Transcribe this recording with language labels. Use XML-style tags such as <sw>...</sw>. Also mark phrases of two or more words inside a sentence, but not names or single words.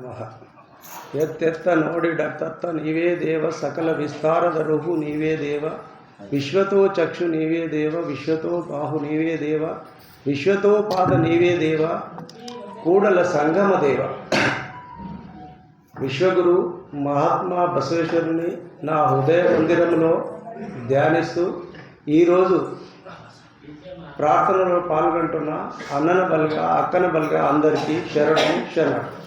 <kn>ಎತ್ತೆತ್ತ ನೋಡಿಡತ್ತತ್ತ ನೀವೇ ದೇವ ಸಕಲ ವಿಸ್ತಾರದ ರುಹು ನೀವೇ ದೇವ ವಿಶ್ವತೋ ಚಕ್ಷು ನೀವೇ ದೇವ ವಿಶ್ವತೋ ಬಾಹು ನೀವೇ ದೇವ ವಿಶ್ವತೋ ಪಾದ ನೀವೇ ದೇವ ಕೂಡಲ ಸಂಗಮ ದೇವ.</kn> <te>విశ్వగురు మహాత్మా బసవేశ్వరుని నా హృదయ మందిరంలో ధ్యానిస్తూ ఈరోజు ప్రార్థనలో పాల్గొంటున్న అన్నన బల్గా అక్కన బల్గా అందరికీ శరణం శరణం.</te>